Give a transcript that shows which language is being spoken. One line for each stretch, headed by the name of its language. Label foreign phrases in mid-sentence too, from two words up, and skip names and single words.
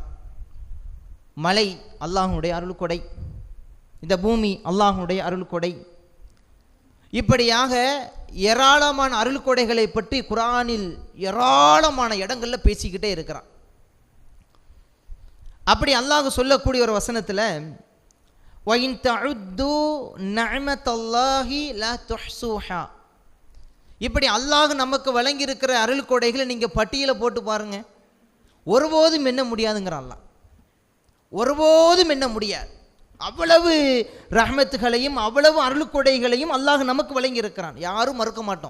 Tamil: மலை அல்லாஹ்வுடைய அருள் கொடை, இந்த பூமி அல்லாஹ்வுடைய அருள் கொடை, இப்படியாக ஏராளமான அருள் கொடைகளை பற்றி குர்ஆனில் ஏராளமான இடங்களில் பேசிக்கிட்டே இருக்கிறான். அப்படி அல்லாஹ் சொல்லக்கூடிய ஒரு வசனத்தில்
Arabic: وَإِن تَعُدُّوا نِعْمَةَ اللَّهِ لَا تُحْصُوهَا,
Tamil: இப்படி அல்லாஹ் நமக்கு வழங்கி இருக்கிற அருள் கொடைகளை நீங்கள் பட்டியலை போட்டு பாருங்க, ஒருபோதும் எண்ண முடியாதுங்கிறான் அல்லாஹ். ஒருபோதும் எண்ண முடியாது. அவ்வளவு ரஹ்மத்துகளையும் அவ்வளவு அருள் கொடைகளையும் அல்லாஹ் நமக்கு வழங்கி இருக்கிறான். யாரும் மறுக்க மாட்டோம்.